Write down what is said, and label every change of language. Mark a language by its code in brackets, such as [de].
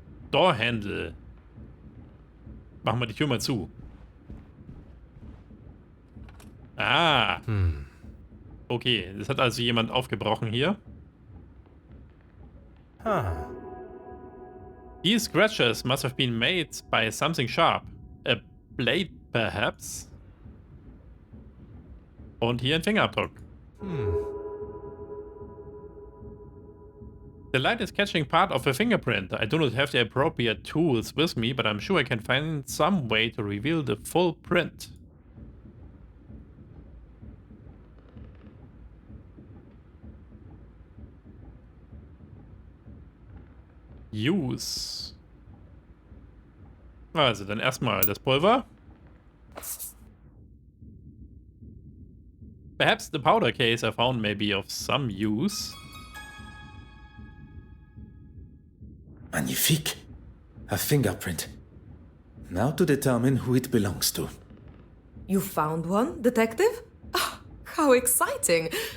[de] Door Handle. Machen wir die Tür mal zu. Ah. Okay, das hat also jemand aufgebrochen hier. Ah. [en] These scratches must have been made by something sharp. A blade, perhaps. [de] Und hier ein Fingerabdruck. [en] The light is catching part of a fingerprint. I do not have the appropriate tools with me, but I'm sure I can find some way to reveal the full print. Use. [de] Also, dann erstmal das Pulver. [en] Perhaps the powder case I found may be of some use. Magnifique. A fingerprint. Now to determine who it belongs to. You found one, detective? Ah, how exciting!